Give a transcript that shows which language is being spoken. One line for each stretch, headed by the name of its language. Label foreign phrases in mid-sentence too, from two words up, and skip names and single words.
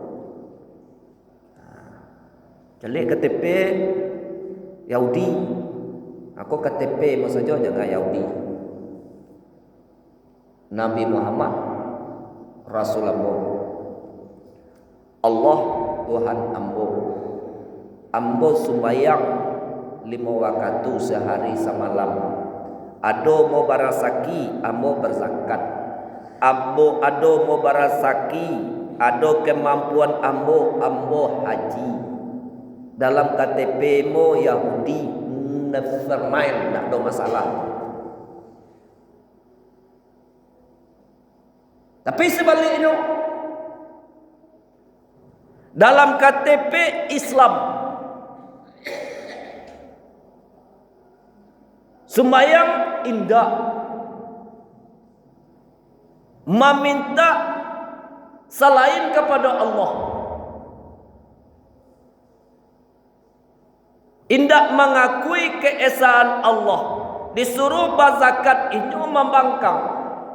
Indonesian: Jadi KTP Yahudi, aku KTP maksudnya jangan Yahudi.
Minangkabau: Nabi Muhammad Rasulullah, Allah Tuhan ambo. Ambo sembahyang 5 waktu sehari semalam. Ado mau barasaki, ambo berzakat. Ambo ado mau barasaki, ado kemampuan ambo haji. Dalam KTP mo Yahudi,
English: never mind,
Indonesian: tak ada masalah. Tapi sebaliknya, dalam KTP Islam, sembahyang indah, meminta selain kepada Allah, indak mengakui keesaan Allah, disuruh berzakat itu membangkang.